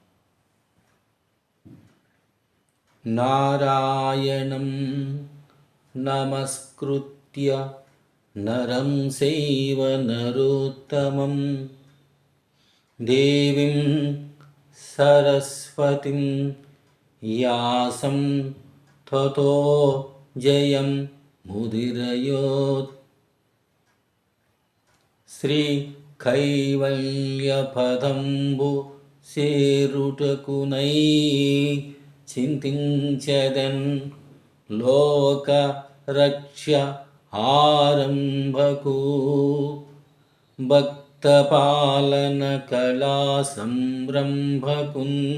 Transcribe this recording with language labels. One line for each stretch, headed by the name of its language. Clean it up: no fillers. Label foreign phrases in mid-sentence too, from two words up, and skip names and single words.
Sanskrit: नारायणं नमस्कृत्य नरं चैव नरोत्तमं देवीं सरस्वतीं व्यासं ततो जयं मुदीरयेत्।
Telugu: శ్రీ కైవల్యపదంబు సేరుటకునై చింతించెదన్ లోక రక్ష ఆరంభకు భక్త పాలన కళా సంరంభకున్